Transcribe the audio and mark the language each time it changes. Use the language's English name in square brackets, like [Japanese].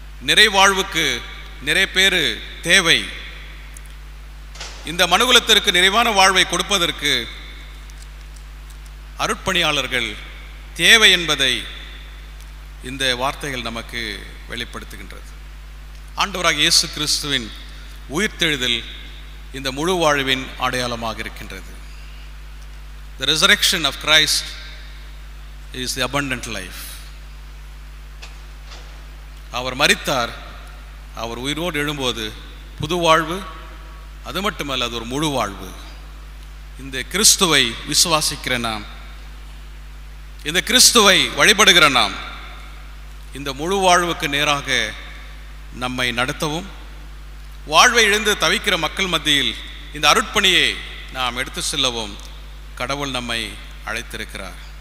[Tamil] நிறைவாழ்வுக்கு நிறைய பேர் தேவை. இந்த மனுகுலத்திற்கு நிறைவான வாழ்வை கொடுப்பதற்கு அருட்பணியாளர்கள் தேவை என்பதை இந்த வார்த்தைகள் நமக்கு வெளிப்படுத்துகின்றது. ஆண்டவராக இயேசு கிறிஸ்துவின் உயிர்த்தெழுதல் இந்த முழு வாழ்வின் அடையாளமாக இருக்கின்றது. [English] The resurrection of Christ is the abundant life. [Tamil] அவர் மரித்தார், அவர் உயிரோடு எழும்போது புது வாழ்வு, அது மட்டுமல்ல, அது ஒரு முழு வாழ்வு. இந்த கிறிஸ்துவை விசுவாசிக்கிற நாம், இந்த கிறிஸ்துவை வழிபடுகிற நாம், இந்த முழு வாழ்வுக்கு நேராக நம்மை நடத்தவும், வாழ்வை இழந்து தவிக்கிற மக்கள் மத்தியில் இந்த அருட்பணியை நாம் எடுத்து செல்லவும் கடவுள் நம்மை அழைத்திருக்கிறார்.